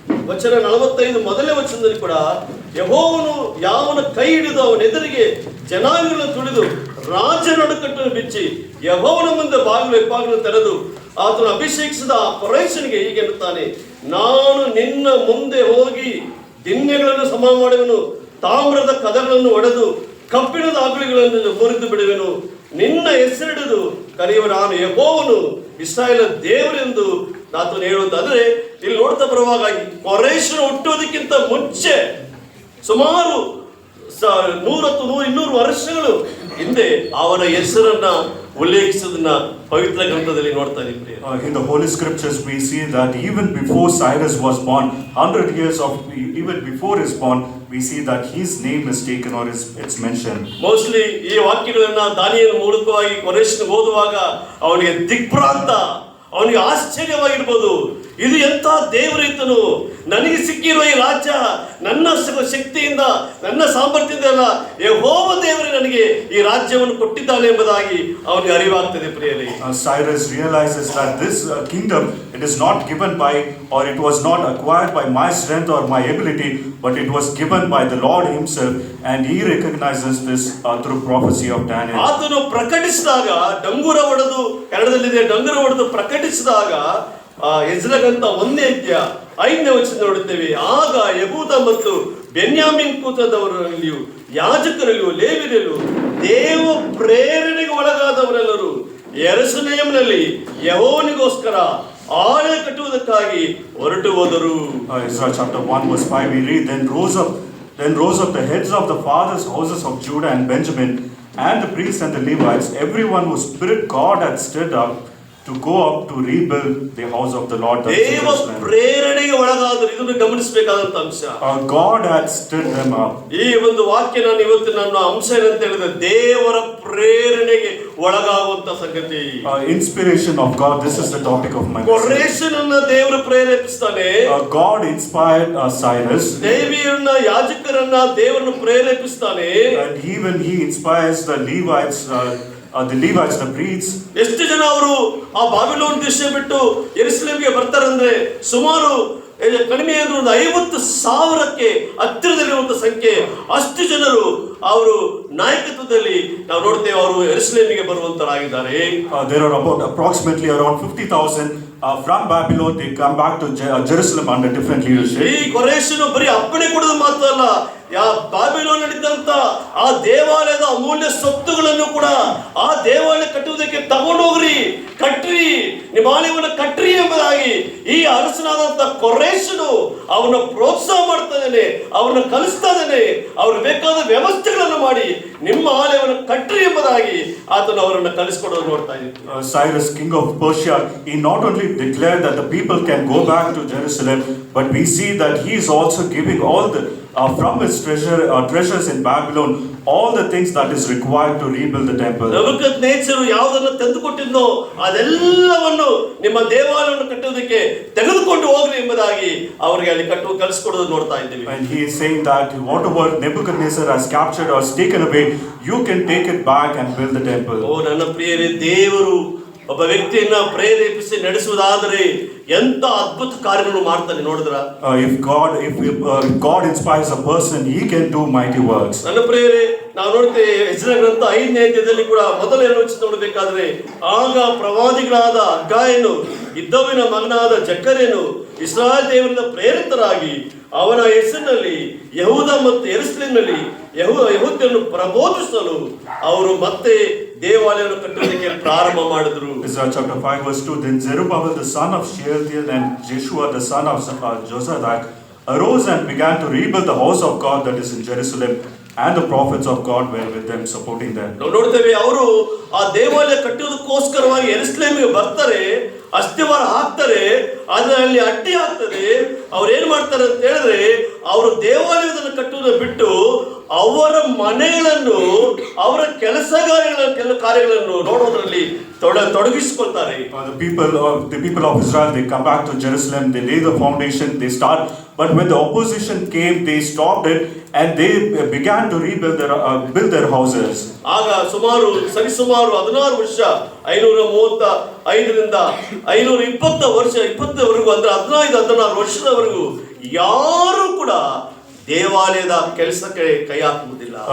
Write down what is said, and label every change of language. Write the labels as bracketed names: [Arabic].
[Kannada] ವಚನ 45 ಮೊದಲನೇ ವಚನದಲ್ಲಿ ಕೂಡ ಯೆಹೋವನು ಯಾವನ ಕೈ ಹಿಡಿದು ಅವನ ಎದುರಿಗೆ ಜನಾಂಗಗಳನ್ನು ತುಳಿದು ರಾಜ ನಡುಕಟ್ಟನ್ನು ಬಿಚ್ಚಿ ಯೆಹೋವನ ಮುಂದೆ ಬಾಗಿಲು ತೆರೆದು ಆತನು ಅಭಿಷೇಕಿಸಿದ ಆ ಕೊರೇಷನಿಗೆ ಹೀಗೆ ಎನ್ನುತ್ತಾನೆ: ನಾನು ನಿನ್ನ ಮುಂದೆ ಹೋಗಿ ದಿನ್ಯಗಳನ್ನು ಸಮ ಮಾಡುವೆನು, ತಾಮ್ರದ ಕದಗಳನ್ನು ಒಡೆದು ಕಬ್ಬಿಣದ ಅಗುಳಿಗಳನ್ನು ಮುರಿದು ಬಿಡುವೆನು, ನಿನ್ನ ಹೆಸರಿಡಿದು ಕರೆಯುವ ನಾನು ಯೆಹೋವನು ಇಸ್ರಾಯೇಲ ದೇವರೆಂದು ಆತನು ಹೇಳುವುದು. ಅಂದ್ರೆ ಇಲ್ಲಿ ನೋಡ್ತಾ ಬರುವಾಗ ಕೊರೇಷನು ಹುಟ್ಟುವುದಕ್ಕಿಂತ ಮುಂಚೆ ಸುಮಾರು 100-200 ವರ್ಷಗಳು ಹಿಂದೆ ಅವನ ಹೆಸರನ್ನ ಉಲ್ಲೇಖಿಸುವುದನ್ನ ಪವಿತ್ರ ಗ್ರಂಥದಲ್ಲಿ ನೋಡ್ತಾ ಇದ್ದೀವಿ. [English] In the holy scriptures we see that even before Cyrus was born, 100 years of even before his born, we see that his name is taken or it's mentioned. Mostly [Kannada] ಈ ವಾಕ್ಯಗಳನ್ನ ದಾನಿಯೇಲ ಮೂಲಕವಾಗಿ ಕೊರೇಷನ್ ಓದುವಾಗ ಅವನಿಗೆ ದಿಗ್ಭ್ರಾಂತ, ಅವನಿಗೆ ಆಶ್ಚರ್ಯವಾಗಿರ್ಬೋದು. ಇದು ಎಂಥ ದೇವರಿತನು, ನನಗೆ ಸಿಕ್ಕಿರುವ ಈ ರಾಜ್ಯ ನನ್ನ ಶಕ್ತಿಯಿಂದ ನನ್ನ ಸಾಮರ್ಥ್ಯದಿಂದ ಅಲ್ಲ, ಯೆಹೋವ ದೇವರೇ ನನಗೆ ಈ ರಾಜ್ಯವನ್ನು ಕೊಟ್ಟಿದ್ದಾನೆ ಎಂಬುದಾಗಿ ಅವನಿಗೆ ಅರಿವಾಗ್ತದೆ. ಪ್ರಿಯರೇ, [English] Cyrus realizes that this kingdom, it is not given by or it was not acquired by my strength or my ability, but it was given by the Lord himself, and he recognizes this through prophecy of Daniel. [Kannada] ಆತನು ಪ್ರಕಟಿಸಿದಾಗ ಡಂಗುರ ಹೊಡೆದು, ಕನ್ನಡದಲ್ಲಿದೆ, ಡಂಗುರ ಹೊಡೆದು ಪ್ರಕಟಿಸಿದಾಗ Ezra ಗ್ರಂಥ 1ನೇ ಅಧ್ಯಾಯ 5ನೇ ವಚನ ನೋಡುತ್ತೇವೆ. ಆಗ ಯೆಹೂದ ಮತ್ತು ಬೆನ್ಯಾಮೀನ್ ಕೂಟದವರಲ್ಲಿಯೂ ಯಾಜಕರಲ್ಲಿಯೂ ಲೇವಿಯರಲ್ಲಿಯೂ ದೇವ ಪ್ರೇರಣೆಗೆ ಒಳಗಾದವರೆಲ್ಲರೂ ಯೆರೂಸಲೇಮಿನಲ್ಲಿ ಯೆಹೋವನಿಗೋಸ್ಕರ ಆಲಯ ಕಟ್ಟುವುದಕ್ಕಾಗಿ ಹೊರಟು ಹೋದರು. [English] Ezra chapter 1 verse 5 we read, Then rose up the heads of the fathers' houses of Judah and Benjamin, and the priests and the Levites, everyone whose spirit God had stirred up, to go up to rebuild the house of the Lord. [Kannada] ದೇವ ಪ್ರೇರಣೆಗೆ ಒಳಗಾದರು. ಇದನ್ನು ಗಮನಿಸಬೇಕಾದಂತ ಅಂಶ. [English] God had stirred them up. [Kannada] ಈ ಒಂದು ವಾಕ್ಯ ನಾನು ಇವತ್ತು ನನ್ನ ಅಂಶ ಏನಂತ ಹೇಳಿದ್ರೆ, ದೇವರ ಪ್ರೇರಣೆಗೆ ಒಳಗಾಗುವಂತ ಸಂಗತಿ. [English] Inspiration of God, this is the topic of my message. [Kannada] ಕೊರೇಷನ್ ಅನ್ನ ದೇವರು ಪ್ರೇರೇಪಿಸ್ತಾನೆ. [English] God inspired Cyrus. [Kannada] ಲೇವಿಯರನ್ನ, ಯಾಜಕರನ್ನ ದೇವರನ್ನು ಪ್ರೇರೇಪಿಸ್ತಾನೆ. [English] And even he inspires the Levites, the priests. [Kannada] ಎಷ್ಟು ಜನ ಅವರು ಆ ಬಾಬಿಲೋನ್ ದೇಶ ಬಿಟ್ಟು ಯೆರೂಸಲೇಮಿಗೆ ಬರ್ತಾರಂದ್ರೆ ಸುಮಾರು ಕಡಿಮೆ ಅಂದ್ರೆ ಒಂದು 50,000ಕ್ಕೆ ಹತ್ತಿರದಲ್ಲಿರುವಂತ ಸಂಖ್ಯೆ. ಅಷ್ಟು ಜನರು ಅವರು ನಾಯಕತ್ವದಲ್ಲಿ ನಾವು ನೋಡ್ತೇವೆ, ಅವರು ಯೆರೂಸಲೇಮಿಗೆ ಬರುವಂತರಾಗಿದ್ದಾರೆ. [English] There are about approximately around 50,000 from Babylon. They come back to Jerusalem under different leadership. [Kannada] ಈ ಕೊರೇಷನು ಬರೀ ಅಪ್ಪಣೆ ಕೊಡೋದು ಮಾತ್ರ ಅಲ್ಲ, ಬಾಬಿಲೋನ್ನಲ್ಲಿದ್ದಂತ ಆ ದೇವಾಲಯದ ಅಮೂಲ್ಯ ಸೊತ್ತುಗಳನ್ನು ಕೂಡ ಆ ದೇವಾಲಯ ಕಟ್ಟುವುದಕ್ಕೆ ತಗೊಂಡೋಗ್ರಿ, ಕಟ್ರಿ, ನಿಮ್ಮ ಆಲಯವನ್ನು ಕಟ್ರಿ ಎಂಬುದಾಗಿ ಈ ಅರಸನಾದಂತ ಕೊರೇಶನು ಅವನ್ನ ಪ್ರೋತ್ಸಾಹ ಮಾಡ್ತಾ ಇದ್ದಾನೆ, ಅವ್ರನ್ನ ಕಲಿಸ್ತಾ ಇದ್ದಾನೆ. ಅವ್ರಿಗೆ ಬೇಕಾದ ವ್ಯವಸ್ಥೆಗಳನ್ನು ಮಾಡಿ ನಿಮ್ಮ ಆಲಯವನ್ನು ಕಟ್ರಿ ಎಂಬುದಾಗಿ ಆತನು ಅವರನ್ನು ಕಲಿಸ್ಕೊಡೋದು ನೋಡ್ತಾ ಇದ್ದೀವಿ. [English] Cyrus, king of Persia, he not only declared that the people can go back to Jerusalem, but we see that he is also giving all the from his treasures in Babylon, all the things that is required to rebuild the temple. [Kannada] ನೆಬೂಕದ್ನೆಚ್ಚರು ಯಾವುದನ್ನು ತಂದುಕೊಟ್ಟಿದ್ನೋ ಅದೆಲ್ಲವನ್ನು ನಿಮ್ಮ ದೇವಾಲಯವನ್ನು ಕಟ್ಟುವುದಕ್ಕೆ ತೆಗೆದುಕೊಂಡು ಹೋಗ್ರಿ ಎಂಬುದಾಗಿ ಅವರಿಗೆ ಅಲ್ಲಿ ಕಲಿಸಿಕೊಡೋದು ನೋಡ್ತಾ ಇದ್ದೀವಿ. [English] And he is saying that whatever Nebuchadnezzar has captured or taken away, you can take it back and build the temple. [Kannada] ಓ ನನ್ನ ಪ್ರಿಯರೇ, ದೇವರು ಒಬ್ಬ ವ್ಯಕ್ತಿಯನ್ನ ಪ್ರೇರೇಪಿಸಿ ನಡೆಸುವುದಾದರೆ ಎಂತ ಅದ್ಭುತ ಕಾರ್ಯಗಳನ್ನು ಮಾಡ್ತಾನೆ ನೋಡಿದ್ರ. [English] If God inspires a person, he can do mighty works. [Kannada] ನನ್ನ ಪ್ರಿಯರೇ, ನಾವು ನೋಡ್ತೇವೆ ಎಜ್ರ ಗ್ರಂಥ 5ನೇ ಅಧ್ಯಾಯದಲ್ಲಿ ಕೂಡ ಮೊದಲನೇ ವಚನ ನೋಡಬೇಕಾದ್ರೆ, ಆಗ ಪ್ರವಾದಿಗಳಾದ ಹಗ್ಗಾಯನು, ಇದ್ದೋವಿನ ಮಗನಾದ ಜಕರ್ಯನು ಇಸ್ರಾಯೇಲ್ ದೇವರಿಂದ ಪ್ರೇರಿತರಾಗಿ ಅವನ ಹೆಸರಿನಲ್ಲಿ ಯಹೂದ ಮತ್ತು ಯೆರೂಸಲೇಮಿನಲ್ಲಿ ಯಹೂದ್ಯರನ್ನು ಪ್ರಬೋಧಿಸಲು ಅವರು ಮತ್ತೆ ದೇವಾಲಯವನ್ನು ಕಟ್ಟುವುದಕ್ಕೆ ಪ್ರಾರಂಭ ಮಾಡಿದ್ರು. [English] Isaiah chapter 5 verse 2. Then Zerubbabel the son of Shealtiel and Jeshua the son of Jozadak arose and began to rebuild the house of God that is in Jerusalem, and the prophets of God were with them, supporting them. [Kannada] ನಾವು ನೋಡ್ತೇವೆ, ಅವರು ಆ ದೇವಾಲಯ ಕಟ್ಟುವುದಕ್ಕೋಸ್ಕರವಾಗಿ ಯೆರೂಸಲೇಮಿಗೆ ಬರ್ತಾರೆ, ಅಸ್ತಿವಾರ ಹಾಕ್ತಾರೆ, ಅದರಲ್ಲಿ ಅಡ್ಡಿ ಆಗ್ತದೆ. ಅವ್ರು ಏನ್ ಮಾಡ್ತಾರೆ ಅಂತ ಹೇಳಿದ್ರೆ, ಅವರು ದೇವಾಲಯವನ್ನು ಕಟ್ಟುವುದನ್ನು ಬಿಟ್ಟು ಅವರ ಮನೆಗಳನ್ನು, ಅವರ ಕೆಲಸ ಕಾರ್ಯಗಳನ್ನು ನೋಡೋದ್ರಲ್ಲಿ ತೊಡಗಿಸಿಕೊಳ್ತಾರೆ. [English] The people of Israel, they come back to Jerusalem, they lay the foundation, they start, but when the opposition came, they stopped it and they began to rebuild build their houses. [Kannada] ಆಗ ಸರಿಸುಮಾರು 16 ವರ್ಷ, 535ರಿಂದ 520 ವರ್ಷ 20ವರೆಗೂ, ಅಂದ್ರೆ 15-16 ವರ್ಷದವರೆಗೂ ಯಾರು ಕೂಡ ದೇವಾಲಯದ ಕೆಲಸಕ್ಕೆ ಕೈ ಹಾಕುವುದಿಲ್ಲ.